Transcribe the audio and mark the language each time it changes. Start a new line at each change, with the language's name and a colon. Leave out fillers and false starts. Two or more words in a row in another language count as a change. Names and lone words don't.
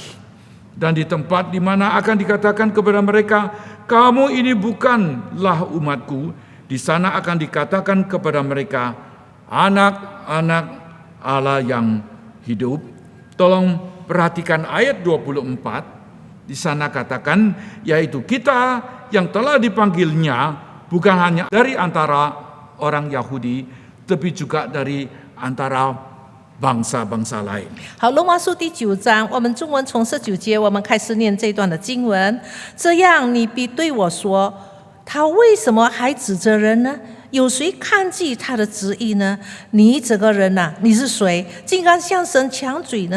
Indonesian: Dan di tempat di mana akan dikatakan kepada mereka, kamu ini bukanlah umatku, di sana akan dikatakan kepada mereka, anak-anak Allah yang hidup. Tolong perhatikan ayat 24. Di sana katakan, yaitu kita yang telah dipanggilnya bukan hanya dari antara orang Yahudi, tapi juga dari antara bangsa-bangsa lain.
Chinese: 好，罗马书第9章，我们中文从19节我们开始念这段的经文。这样，你必对我说，他为什么还指责人呢？有谁抗拒他的旨意呢？你这个人呐，你是谁，竟敢向神抢嘴呢？